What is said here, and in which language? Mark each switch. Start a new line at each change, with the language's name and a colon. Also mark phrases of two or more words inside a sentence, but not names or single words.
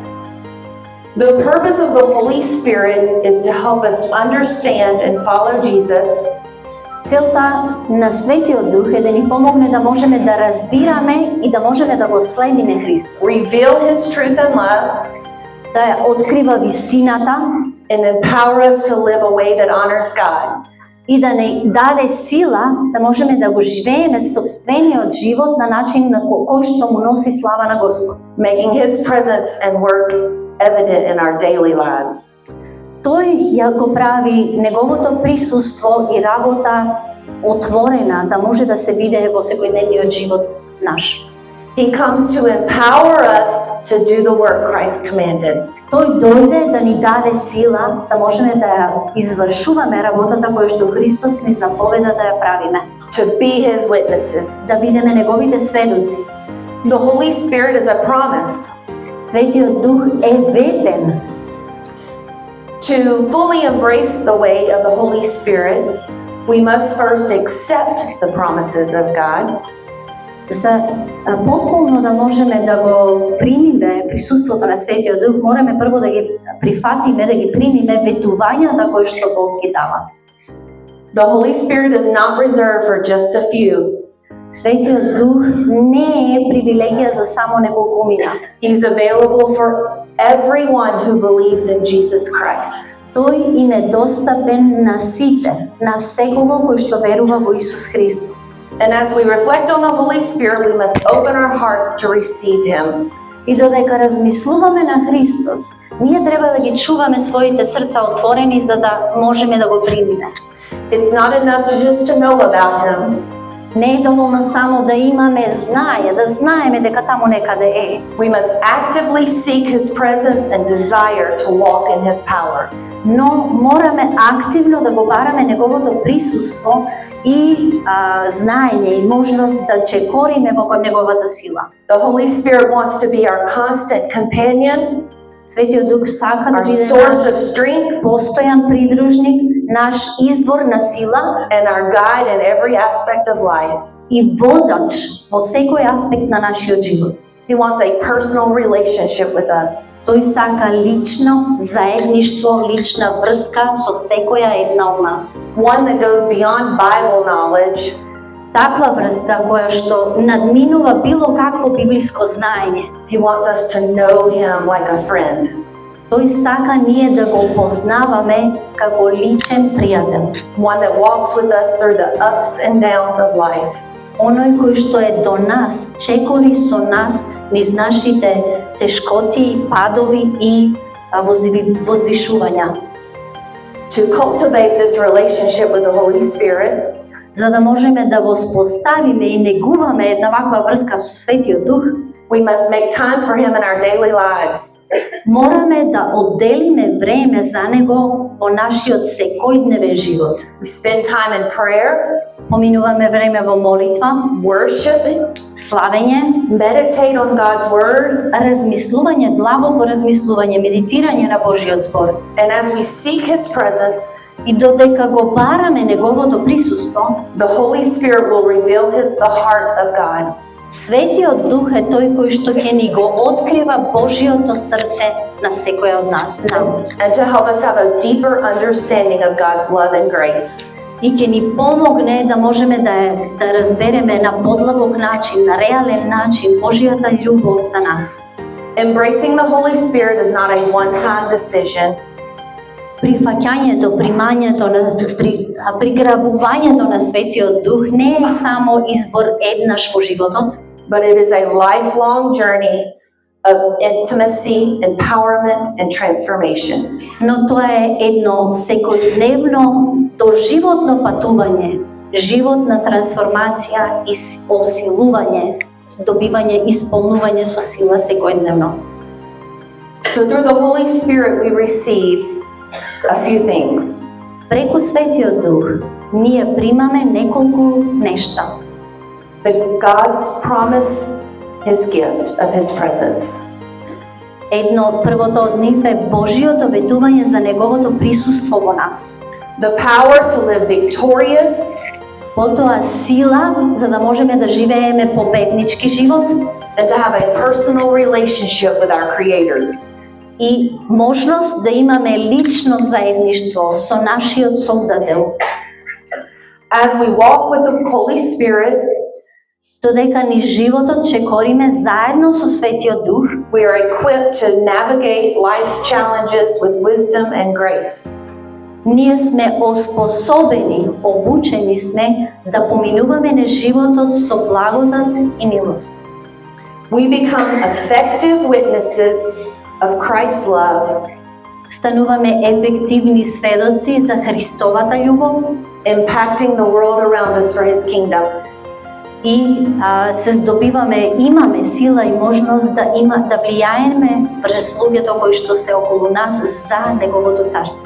English: The purpose of the Holy Spirit is to help us understand and follow Jesus,
Macedonian: Целта на Светиот Дух е да ни помогне да можеме да разбираме и да можеме да го следиме Христос.
English: reveal his truth and love,
Macedonian: Да ја открива вистината
English: and empower us to live a way that honors God.
Macedonian: и да ни даде сила да можеме да го живееме собствениот живот на начин на кој што му носи слава на Господ.
English: Making his presence and work evident in our daily lives.
Macedonian: Тој ја го прави неговото присуство и работа отворена да може да се види во секојдневниот живот наш.
English: He comes to empower us to do the work Christ commanded.
Macedonian: Тој дојде да ни даде сила да можеме да ја извршуваме работата која што Христос ни заповеда да ја правиме.
English: To be his witnesses.
Macedonian: Да бидеме неговите сведоци.
English: The Holy Spirit is a promise.
Macedonian: Светиот Дух е ветен.
English: To fully embrace the way of the Holy Spirit, we must first accept the promises of God.
Macedonian: За потполно да можеме да го примиме присуството на Светиот Дух, мораме прво да ги прифатиме, да ги примиме ветувањата кои што Бог ги дава.
English: The Holy Spirit is not reserved for just a few.
Macedonian: Светиот Дух не е привилегија за само неколкумина.
English: He's available for everyone who believes in Jesus Christ.
Macedonian: Тој им е достапен на сите, на секого кој што верува во Исус Христос.
English: And as we reflect on the Holy Spirit, we must open our hearts to receive him.
Macedonian: И додека размислуваме на Христос, ние треба да ги чуваме своите срца отворени за да можеме да го примиме.
English: It's not enough to just to know about him.
Macedonian: Не е доволно само да имаме знаење, да знаеме дека таму некаде е.
English: We must actively seek his presence and desire to walk in his power.
Macedonian: Но мораме активно да го бараме неговото присуство и знаење и можност да чекориме во неговата сила.
English: The Holy Spirit wants to be our constant companion,
Macedonian: Светиот Дух сака да
English: our
Macedonian: биде
English: source
Macedonian: наш
English: of strength,
Macedonian: постојан придружник, наш извор на сила
English: and our guide in every aspect of life.
Macedonian: и водач во секој аспект на нашиот живот.
English: He wants a personal relationship with us.
Macedonian: Тој сака лично заедништво, лична врска со секоја една од нас.
English: One that goes beyond Bible knowledge,
Macedonian: Таква врска која што надминува било какво библиско знаење.
English: he wants us to know him like a friend.
Macedonian: Тој сака ние да го познаваме како личен пријател.
English: One that walks with us through the ups and downs of life.
Macedonian: Оној кој што е до нас, чекори со нас низ нашите тешкоти, падови и возвишувања.
English: To cultivate this relationship with the Holy Spirit,
Macedonian: За да можеме да воспоставиме и негуваме една ваква врска со Светиот Дух,
English: we must make time for him in our daily lives.
Macedonian: мораме да одделиме време за него во нашиот секојдневен живот.
English: We spend time in prayer,
Macedonian: Поминуваме време во молитва,
English: worshiping,
Macedonian: славење,
English: meditate on God's word,
Macedonian: размислување, длабоко размислување, медитирање на Божиот збор.
English: and as we seek his presence,
Macedonian: И додека го бараме неговото присуство,
English: the Holy Spirit will reveal the heart of God.
Macedonian: Светиот Дух е тој кој што ќе ни го открива Божиото срце на секој од нас,
English: And to help us have a deeper understanding of God's love and grace.
Macedonian: и ќе ни помогне да можеме да разбереме на подлабок начин, на реален начин Божијата љубов за нас.
English: Embracing the Holy Spirit is not a one-time decision.
Macedonian: Прифаќањето, приграбувањето на Светиот Дух не е само избор еднаш во животот,
English: but it is a lifelong journey of intimacy, empowerment, and transformation.
Macedonian: но тоа е едно секојдневно доживотно патување, живот на трансформација и осилување, добивање и исполнување со сила секојдневно.
English: So through the Holy Spirit we receive a few things.
Macedonian: Преку Светиот Дух ние примаме неколку нешта.
English: God's promise, His gift of His presence.
Macedonian: Едно, првото од нив е Божиото ветување за Неговото присуство во нас.
English: The power to live victorious
Macedonian: Потоа сила за да можеме да живееме победнички живот
English: and to have a personal relationship with our Creator.
Macedonian: и можност да имаме лично заедништво со нашиот Создател.
English: As we walk with the Holy Spirit,
Macedonian: Додека ни животот чекориме заедно со Светиот Дух,
English: we are equipped to navigate life's challenges with wisdom and grace.
Macedonian: ние сме оспособени, обучени сме да поминуваме на животот со благодат и милост.
English: We become effective witnesses of Christ's love,
Macedonian: Стануваме ефективни сведоци за Христовата љубов
English: impacting the world around us for His kingdom.
Macedonian: и се здобиваме, имаме сила и можност да влијаеме врз луѓето кои што се околу нас за Неговото царство.